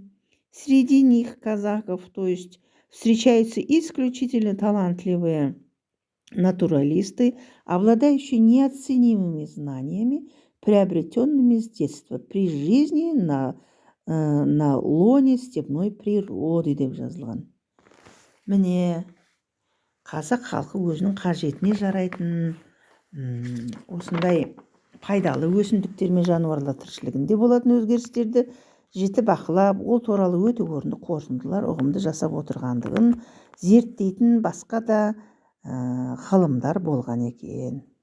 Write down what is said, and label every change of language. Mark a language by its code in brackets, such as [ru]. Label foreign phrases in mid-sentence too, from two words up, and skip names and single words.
[ru] Среди них казахов, то есть встречаются исключительно талантливые натуралисты, обладающие неоценимыми знаниями, приобретенными с детства при жизни на лоне степной природы [kk] деп жазылған. Міне, қазақ халқы өзінің қажетіне жарайтын осындай пайдалы өсімдіктер мен жануарлар тіршілігінде болатын өзгерістерді жіті бақылап, ол туралы өте орынды қорытындылар ұғымды жасап отырғандығын зерттейтін басқа да ғылымдар болған екен.